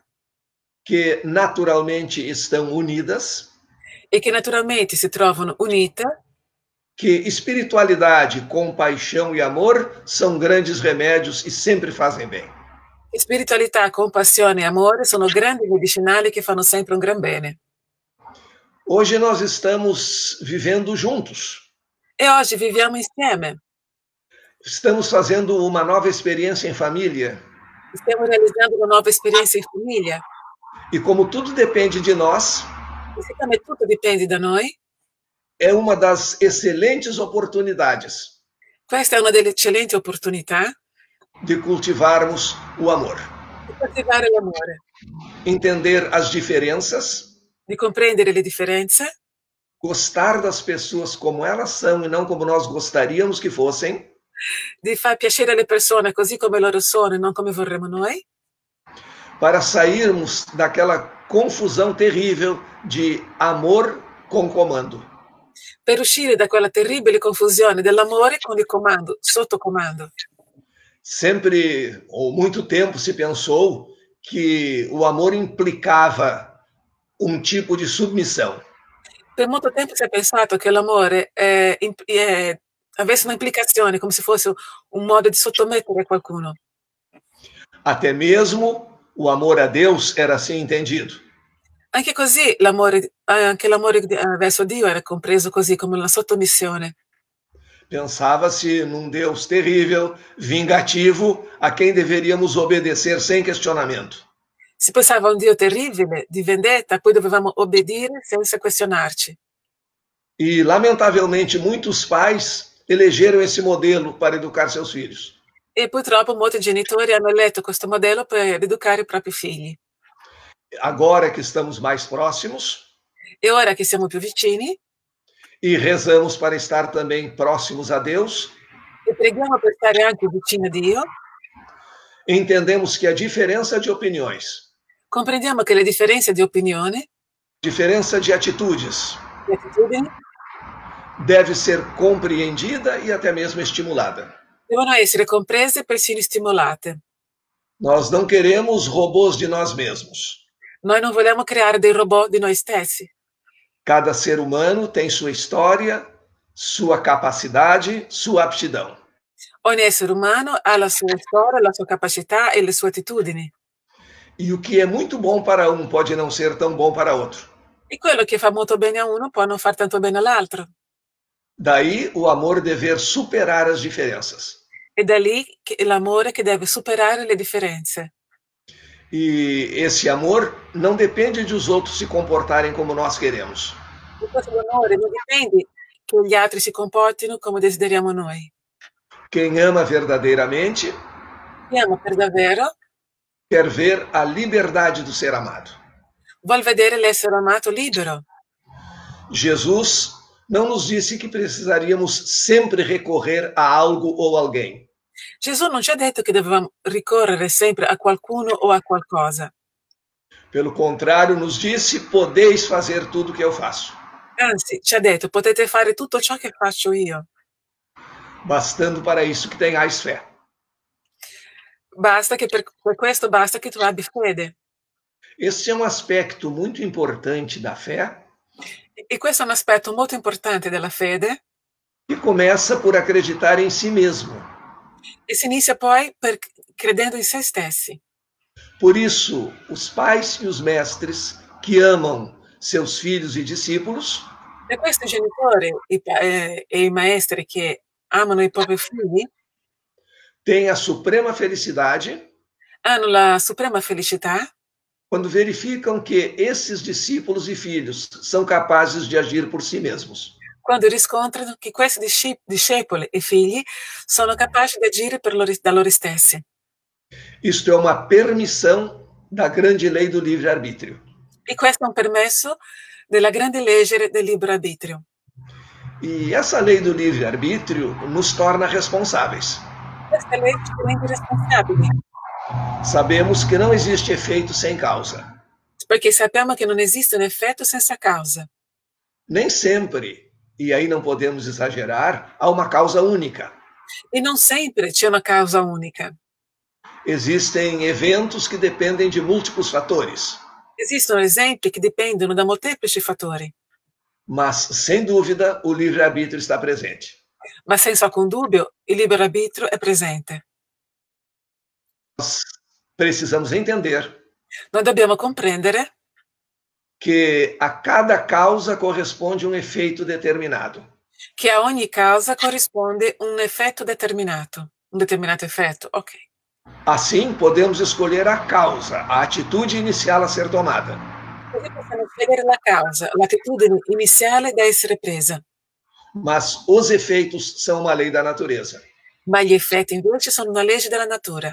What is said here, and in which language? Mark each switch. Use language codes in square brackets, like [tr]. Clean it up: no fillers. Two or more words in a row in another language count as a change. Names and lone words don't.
[pt] que naturalmente estão unidas, [it] e che naturalmente si trovano unite, [pt] que espiritualidade, compaixão e amor são grandes remédios e sempre fazem bem. [it] Spiritualità, compassione e amore sono grandi medicinali che fanno sempre un gran bene. [pt] Hoje nós estamos vivendo juntos. [it] E oggi viviamo insieme. [pt] Estamos fazendo uma nova experiência em família. [it] Stiamo realizzando una nuova esperienza in famiglia. [pt] E como tudo depende de nós, [it] E siccome tutto dipende da noi, [pt] é uma das excelentes oportunidades [it] questa è una delle eccellenti opportunità [pt] de cultivarmos o amor. [it] di coltivare l'amore, [pt] Entender as diferenças, [it] di comprendere le differenze, [pt] gostar das pessoas como elas são e não como nós gostaríamos que fossem, [it] di far piacere alle persone così come loro sono e non come vorremmo noi, [pt] para sairmos daquela confusão terrível de amor com comando. [it] per uscire da quella terribile confusione dell'amore con il comando, sotto comando. [pt] Sempre, ou muito tempo, se pensou que o amor implicava um tipo de submissão. [it] Per molto tempo si è pensato che l'amore avesse un'implicazione, come se fosse un modo di sottomettere qualcuno. [pt] Até mesmo o amor a Deus era assim entendido. [it] Anche così anche l'amore verso Dio era compreso così, come una sottomissione. [pt] Pensava-se num Deus terrível, vingativo, a quem deveríamos obedecer sem questionamento. [it] Si pensava a un Dio terribile, di vendetta, a cui dovevamo obbedire senza questionarci. [pt] E, lamentavelmente, muitos pais elegeram esse modelo para educar seus filhos. [it] E purtroppo molti genitori hanno eletto questo modello per educare i propri figli. [pt] Agora que estamos mais próximos, [it] E ora che siamo più vicini, [pt] e rezamos para estar também próximos a Deus, [it] e preghiamo per stare anche vicini a Dio, [pt] entendemos que a diferença de opiniões, [it] comprendiamo che le differenze di opinione, [pt] diferença de atitudes, [it] di attitudini, [pt] deve ser compreendida e até mesmo estimulada. [it] devono essere comprese e persino stimolate. [pt] Nós não queremos robôs de nós mesmos. [it] Noi non vogliamo creare dei robot di noi stessi. [pt] Cada ser humano tem sua história, sua capacidade, sua aptidão. [it] Ogni essere umano ha la sua storia, la sua capacità e le sue attitudini. [pt] E o que é muito bom para um pode não ser tão bom para outro. [it] E quello che fa molto bene a uno può non far tanto bene all'altro. [pt] Daí o amor dever superar as diferenças. [it] E da lì l'amore che deve superare le differenze. [pt] E esse amor não depende de os outros se comportarem como nós queremos. [it] E questo amore non dipende che gli altri si comportino come desideriamo noi. [pt] Quem ama verdadeiramente [it] Chi ama per davvero [pt] quer ver a liberdade do ser amado. [it] vuol vedere l'essere amato libero. [pt] Jesus não nos disse que precisaríamos sempre recorrer a algo ou alguém. [it] Gesù non ci ha detto che dovevamo ricorrere sempre a qualcuno o a qualcosa. [pt] Pelo contrário, nos disse: podeis fazer tudo o que eu faço. [it] Anzi, ci ha detto, potete fare tutto ciò che faccio io. [pt] Bastando para isso que tenhais fé. [it] Basta che per questo basta che tu abbia fede. [pt] Esse é um aspecto muito importante da fé, [it] E questo è un aspetto molto importante della fede, [pt] que começa por acreditar em si mesmo. [it] e si inizia poi credendo in se stessi. [pt] Por isso, os pais e os mestres que amam seus filhos e discípulos [it] Per questo i genitori e i maestri che amano i propri figli [pt] têm a suprema felicidade [it] hanno la suprema felicità [pt] quando verificam que esses discípulos e filhos são capazes de agir por si mesmos. [it] quando riscontrano che questi discepoli e figli sono capaci di agire da loro stessi. [pt] Isto é uma permissão da grande lei do livre-arbítrio. [it] E questo è un permesso della grande legge del libero arbitrio. [pt] E essa lei do livre-arbítrio nos torna responsáveis. [it] Questa legge ci rende responsabili, [pt] Sabemos que não existe efeito sem causa. [it] perché sappiamo che non esiste un effetto senza causa. [pt] Nem sempre, e aí não podemos exagerar, há uma causa única. [it] E non sempre c'è una causa unica. [pt] Existem eventos que dependem de múltiplos fatores. [it] Esistono esempi che dipendono da molteplici fattori, [pt] Mas, sem dúvida, o livre-arbítrio está presente. [it] ma senza alcun dubbio il libero arbitrio è presente. [pt] Nós Precisamos entender [it] Noi dobbiamo comprendere [pt] que a cada causa corresponde um efeito determinado. [it] che a ogni causa corrisponde un effetto determinato, un determinato effetto, ok. [pt] Assim, podemos escolher a causa, a atitude inicial a ser tomada. [it] Così possiamo scegliere la causa, l'attitudine iniziale da essere presa, [pt] Mas os efeitos são uma lei da natureza. [it] ma gli effetti invece sono una legge della natura.